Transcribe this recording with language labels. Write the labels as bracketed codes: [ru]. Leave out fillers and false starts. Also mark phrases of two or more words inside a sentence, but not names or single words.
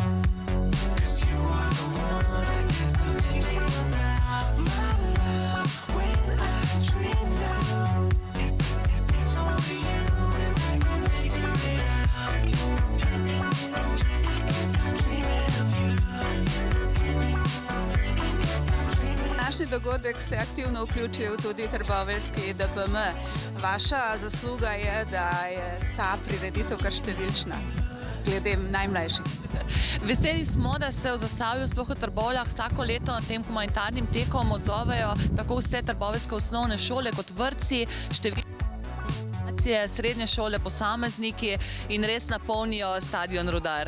[en] 'Cause you are the one I can't stop thinking about. My love, when I dream now, it's only you and I can figure it out. I can't stop dreaming of you. I can't stop dreaming. [sl] Današnji dogodek se je aktivno vključil tudi Trboveljski DPM. Vaša zasluga je, da je ta prireditev kar številčna, glede najmlajših. Veseli smo, da se v Zasavju, sploh v Trbovljah, vsako leto na tem humanitarnim tekom odzovejo tako vse trboveljske osnovne šole kot vrtci, številne srednje šole, posamezniki in res napolnijo stadion Rudar.